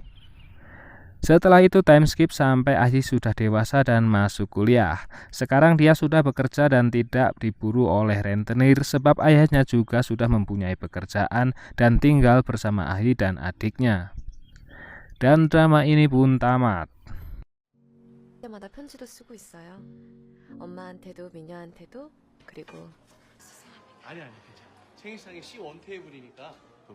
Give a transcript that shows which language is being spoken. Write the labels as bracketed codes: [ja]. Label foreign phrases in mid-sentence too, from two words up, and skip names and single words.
[id] Setelah itu [en] time skip [id] sampai Ah-hee sudah dewasa dan masuk kuliah. Sekarang dia sudah bekerja dan tidak diburu oleh rentenir sebab ayahnya juga sudah mempunyai pekerjaan dan tinggal bersama Ah-hee dan adiknya. Dan drama ini pun tamat. [ko] 때마다 편지도 쓰고 있어요. 엄마한테도 미녀한테도 그리고 아니 괜찮아. 생일상에 C1 테이블이니까